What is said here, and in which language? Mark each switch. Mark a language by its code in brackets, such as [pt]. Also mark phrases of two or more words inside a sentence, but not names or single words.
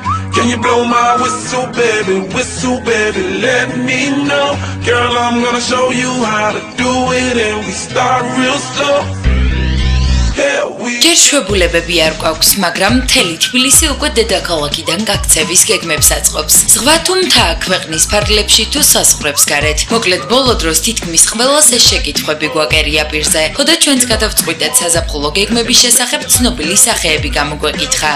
[en] Can you blow my whistle, baby, let me know. Girl, I'm gonna show you how to do it and we start real slow. [ka] ჯერ შვებულებები არ გვაქვს, მაგრამ მთელი თბილისი უკვე დედაქალაქიდან გაქცევის გეგმებს აწყობს. ზღვა თუ მთა ქვეყნის ფარგლებში თუ საზღვრებს გარეთ. მოკლედ ბოლო დროს თითქმის ყველას ეს შეკითხვები გვაკერია პირზე. ხოდა ჩვენც გადავწყვიტეთ საზაფხულო გეგმების შესახებ ცნობილი სახეები გამოგვეკითხა.